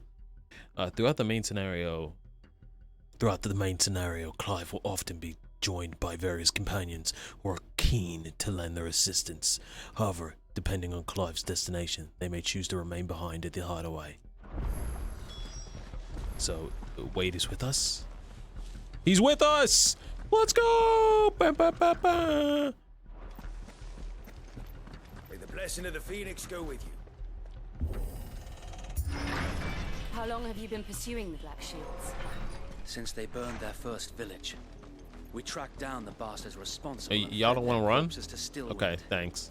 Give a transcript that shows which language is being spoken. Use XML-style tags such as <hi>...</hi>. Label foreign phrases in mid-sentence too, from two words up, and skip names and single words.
<en>Throughout the main scenario, Clive will often be joined by various companions who are keen to lend their assistance. However, depending on Clive's destination, they may choose to remain behind at the hideaway. So, Wade is with us. He's with us! Let's go! Ba, ba, ba, ba. May the blessing of the Phoenix go with you. How long have you been pursuing the Black Shields? Since they burned their first village. We tracked down the bastards responsible. Y'all don't want to run? Okay, thanks.</en>